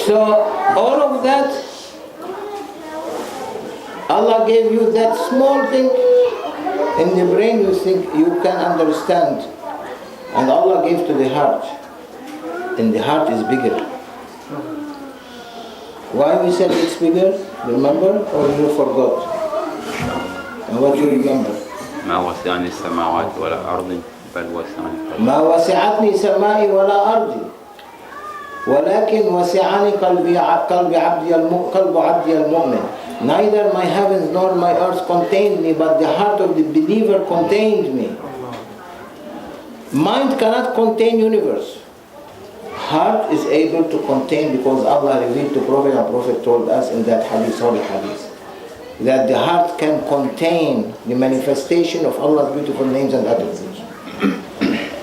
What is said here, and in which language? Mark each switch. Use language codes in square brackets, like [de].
[en] So all of that, Allah gave you that small thing in the brain. You think you can understand, and Allah gave to the heart. And the heart is bigger. Why we said it's bigger? Remember, or you forgot? And what you remember? [ar] ما وسعني السماوات ولا أرض بل وسعني قلبي. ما وسعتني سمائي ولا أرضي ولكن وسعني قلب عبدي المؤمن. [en] Neither my heavens nor my earth contained me, but the heart of the believer contained me. Mind cannot contain universe. Heart is able to contain, because Allah revealed to Prophet, and Prophet told us in that hadith, holy hadith, that the heart can contain the manifestation of Allah's beautiful names and attributes.